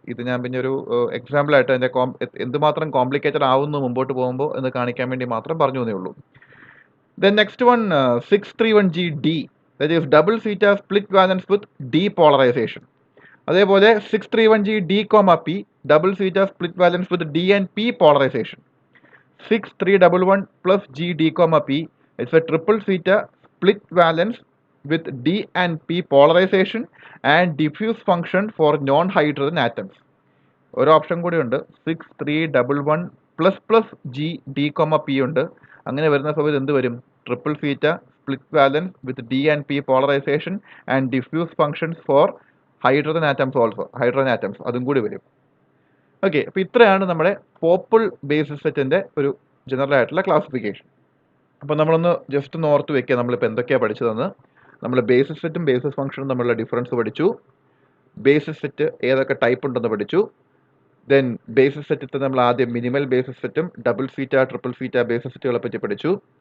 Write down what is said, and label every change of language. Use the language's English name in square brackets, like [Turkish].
[Malayalam] ഇത് ഞാൻ പിന്നെ ഒരു എക്സാമ്പിളായിട്ട് അതിൻ്റെ എന്തുമാത്രം കോംപ്ലിക്കേറ്റഡ് ആവുന്നു മുമ്പോട്ട് പോകുമ്പോൾ എന്ന് കാണിക്കാൻ വേണ്ടി മാത്രം പറഞ്ഞു എന്നേ ഉള്ളൂ. [English] Then next one 631G_D, that is double zeta split valence with depolarization. അതേപോലെ 631G_D_P double zeta split valence with D and P polarization. 6311+G_D_P it's a triple zeta split valence with D and P polarization and diffuse function for non-hydrogen atoms. [Malayalam] ഒരു option കൂടി ഉണ്ട്, 6311++G_D_P ഉണ്ട്. അങ്ങനെ വരുന്ന സമയത്ത് എന്ത് വരും? [English] triple zeta split valence with D and P polarization and diffuse functions for hydrogen atoms also, hydrogen atoms [Malayalam] അതും കൂടി വരും. ഓക്കെ, അപ്പോൾ ഇത്രയാണ് നമ്മുടെ പോപ്പിൾ ബേസിസ് സെറ്റിൻ്റെ ഒരു ജനറൽ ആയിട്ടുള്ള ക്ലാസിഫിക്കേഷൻ. അപ്പോൾ നമ്മളൊന്ന് ജസ്റ്റ് ഒന്ന് ഓർത്ത് വെക്കുക നമ്മളിപ്പോൾ എന്തൊക്കെയാണ് പഠിച്ചതെന്ന്. നമ്മൾ ബേസിസ് സെറ്റും ബേസിസ് ഫംഗ്ഷനും തമ്മിലുള്ള ഡിഫറൻസ് പഠിച്ചു. ബേസിസ് സെറ്റ് ഏതൊക്കെ ടൈപ്പ് ഉണ്ടെന്ന് പഠിച്ചു. ദെൻ ബേസിസ് സെറ്റിൽ നമ്മൾ ആദ്യം മിനിമൽ ബേസിസ് സെറ്റും double feto triple feto basis സെറ്റുകളെ പറ്റി പഠിച്ചു.